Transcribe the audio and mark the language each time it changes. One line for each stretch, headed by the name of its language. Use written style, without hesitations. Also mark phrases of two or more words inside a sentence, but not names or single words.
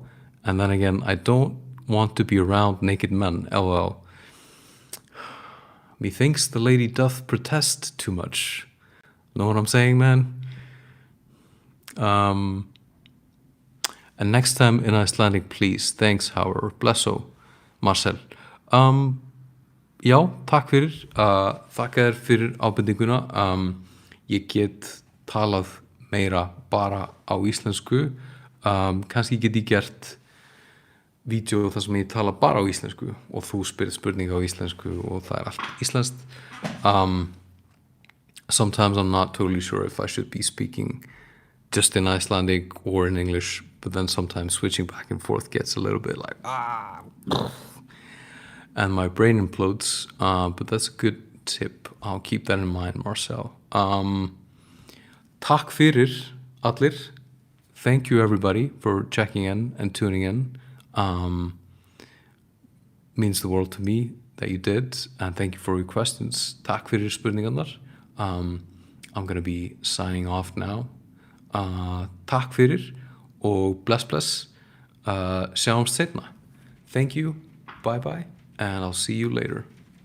English: And then again, I don't want to be around naked men, lol. Methinks the lady doth protest too much. Know what I'm saying, man? And next time in Icelandic, please. Thanks, however.
Icelandic: Blesso, Marcel. Já, takk fyrir. Þakka þér fyrir ábendinguna. Ég get talað meira bara á íslensku. Kannski get ég gert vídeo þar sem ég tala bara á íslensku og þú spyrir spurning á íslensku og það allt íslenskt.
English: Sometimes I'm not totally sure if I should be speaking just in Icelandic or in English, but then sometimes switching back and forth gets a little bit like and my brain implodes, but that's a good tip. I'll keep that in mind, Marcel.
Icelandic: Takk fyrir allir.
English: Thank you everybody for checking in and tuning in. Means the world to me that you did, and thank you for your questions.
Icelandic: Takk fyrir spurningarnar.
English: I'm gonna be signing off now.
Icelandic: Takk fyrir og bless. Sjáumst seinna.
English: Thank you, bye, and I'll see you later.